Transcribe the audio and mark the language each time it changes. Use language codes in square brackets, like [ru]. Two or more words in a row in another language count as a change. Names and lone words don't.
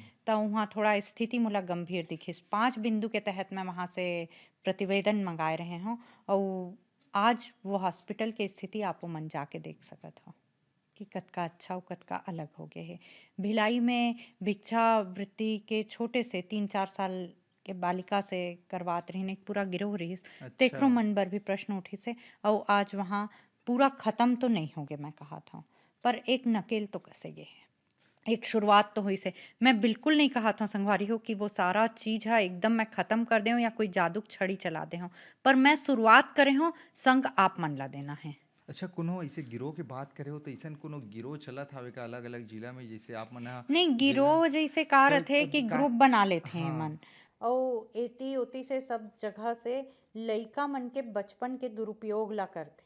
[hne] त उहाँ थोड़ा स्थिति मोला गंभीर दिखिस। 5 बिंदु के तहत मैं वहाँ से प्रतिवेदन मँगाए रहें हव अउ आज वो हॉस्पिटल के स्थिति आपो मन जाके देख सकत हो कि कतका अच्छा अउ कतका अलग हो गे हे। भिलाई में भिक्षावृत्ति के छोटे से 3-4 साल के बालिका से करवात रहिन, एक पूरा गिरोह रहिस। अच्छा। तेखरो मन बर भी प्रश्न उठिस हे अउ आज वहाँ पूरा खत्म तो नहीं होगे मैं कहत हव, पर एक नकेल तो कसे गे हे। एक शुरुआत तो हुई से। मैं बिल्कुल नहीं कहा था संगवारी हो कि वो सारा चीज़ है एकदम मैं ख़त्म कर देहूँ या कोई जादू के छड़ी चला देहूँ। पर मैं शुरुआत करे हूँ, संग आप मन ला देना है। अच्छा, कोनो अइसे गिरोह के बात करे हो त अइसन कोनो गिरोह चलत हावे का अलग-अलग जिला में जइसे आप मन ह नहीं, जिला गिरोह जइसे का क रथे कि का ग्रुप बना लेथे एमन हाँ। अउ एती-ओती से सब जगह से लइका मन के बचपन के दुरुपयोग ला करथे।